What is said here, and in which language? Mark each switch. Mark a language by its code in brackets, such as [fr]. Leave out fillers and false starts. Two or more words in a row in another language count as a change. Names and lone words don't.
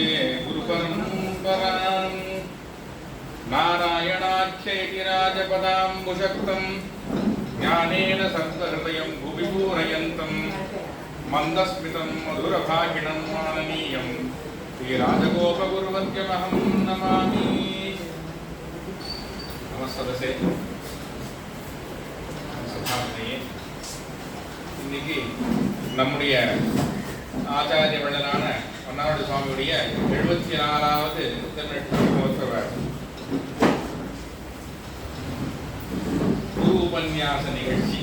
[sa] गुरुपरम्पराम् नारायणाख्येति राजपदाम्बुशक्तं ज्ञानेन सर्वहृदयं भुवि पूरयन्तं मन्दस्मितं मधुरभाषिणं माननीयं श्रीराजगोपगुरुवर्यमहं नमामि। [ta] नमस्ते இன்னைக்கு நம்முடைய ஆச்சாரிய வள்ளலான பன்னாவடி சுவாமியுடைய 74வது மகோத்சவ குரு உபன்யாச நிகழ்ச்சி.